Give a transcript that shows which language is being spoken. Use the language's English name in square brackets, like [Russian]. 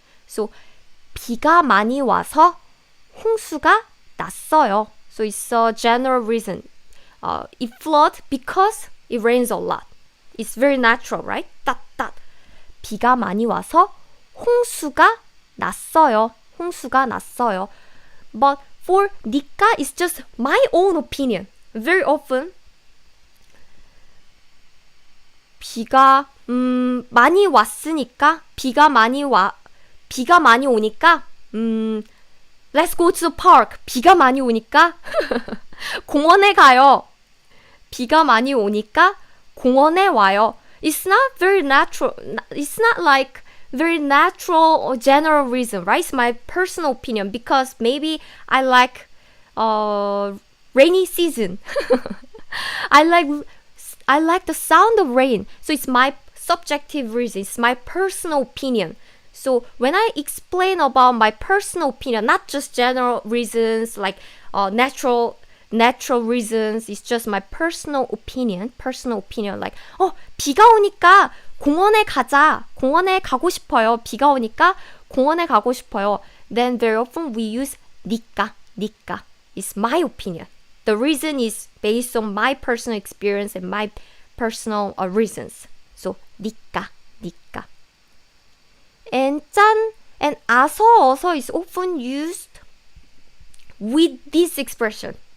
[Korean] So 비가 많이 와서 홍수가 났어요. [English] So it's a general reason. It floods because it rains a lot. It's very natural, right? [Korean] 비가 많이 와서 홍수가 났어요. [English] But for 니까, it's just my own opinion. Very often, [Korean] 비가 많이 왔으니까, 비가 많이 오니까, [English] let's go to the park. [Korean] 비가 많이 오니까 공원에 가요. 비가 많이 오니까 공원에 와요. [English] It's not very natural. It's not like very natural or general reason, right? It's my personal opinion because maybe I like rainy season. I like the sound of rain. So it's my subjective reason. It's my personal opinion. So when I explain about my personal opinion, not just general reasons like natural reasons, it's just my personal opinion. [Korean] Like, 비가 오니까 공원에 가고 싶어요. 비가 오니까 공원에 가고 싶어요. [English] Then very often we use 니까. It's my opinion. The reason is based on my personal experience and my personal reasons. So 니까. And 짠 and 아서, 어서 is often used with this expression.